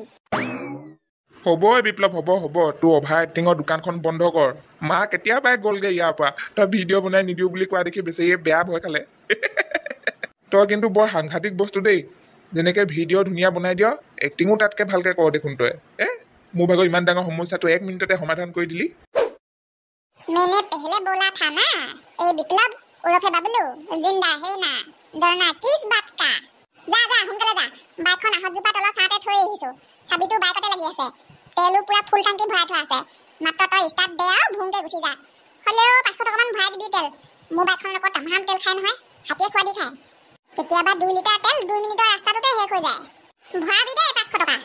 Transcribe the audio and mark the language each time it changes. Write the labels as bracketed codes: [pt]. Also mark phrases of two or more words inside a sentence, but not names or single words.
[as] হ'ব বিপ্লৱ হ'ব তোৰ [en] over actingৰ [as] দোকানখন বন্ধ কৰ মা কেতিয়াবাই গ'লগে ইয়াৰ পৰা তই ভিডিঅ' বনাই নিদিওঁ বুলি কোৱা দেখি বেছি বেয়া ভয় খালে তই কিন্তু বৰ সাংঘাতিক বস্তু দেই যেনেকে ভিডিঅ' ধুনীয়া বনাই দিয় এক্টিঙো তাতকে ভালকে কৰ দেখোন তই মোৰ ভাগৰ ইমান ডাঙৰ সমস্যাটো 1 মিনিটতে সমাধান কৰি দিলি [hi] मैंने पहले बोला था ना ए विप्लव उर्फे बबलू जिंदा है ना डरना किस बात का जा जा हुनकाले जा [as] বাইকখন আহতজোপা তলত চাতে থৈ আহিছো চাবিটো বাইকতে লাগি আছে তেলো পুৰা [en] full tank [as] ভৰাই থোৱা আছে মাত্ৰ তই ষ্টাৰ্ট দে আৰু ভুংকে গুচি যা হলেও 500 টকামান ভৰাই দিবি তেল মোৰ বাইকখনৰ লগত তামাম তেল খাই নহয় হাতীয়ে খোৱা দি খায় কেতিয়াবা 2 লিটাৰ তেল 2 মিনিটৰ ৰাস্তাটোতে শেষ হৈ যায় ভৰাবি দে 500 টকা